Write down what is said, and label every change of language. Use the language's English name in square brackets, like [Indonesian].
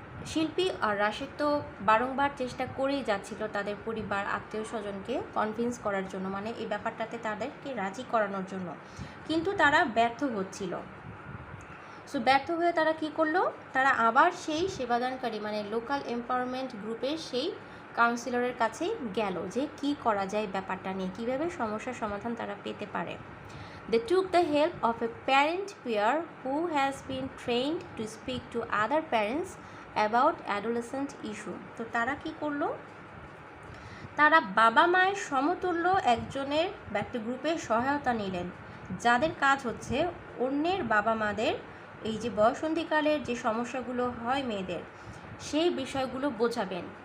[Bangla] শিল্পী আর রাশেদ তো বারংবার চেষ্টা করেই যাচ্ছিল তাদের পরিবার আত্মীয় স্বজনকে কনভিন্স করার জন্য, মানে এই ব্যাপারটাতে তাদেরকে রাজি করানোর জন্য, কিন্তু তারা ব্যর্থ হচ্ছিল। সো ব্যর্থ হয়ে তারা কি করলো, তারা আবার সেই সেবাদানকারী মানে লোকাল এম্পাওয়ারমেন্ট গ্রুপের সেই কাউন্সিলরের কাছে গেল যে কি করা যায় ব্যাপারটা নিয়ে, কীভাবে সমস্যার সমাধান তারা পেতে পারে। [English] They took the help of a parent peer who has been trained to speak to other parents about adolescent issue. [Bangla] তো তারা কি করলো, তারা বাবা মায়ের সমতুল্য একজনের একটা গ্রুপের সহায়তা নিলেন, যাদের কাজ হচ্ছে অন্যের বাবা মাদের এই যে বয়সন্ধিকালের যে সমস্যাগুলো হয় মেয়েদের সেই বিষয়গুলো বোঝাবেন।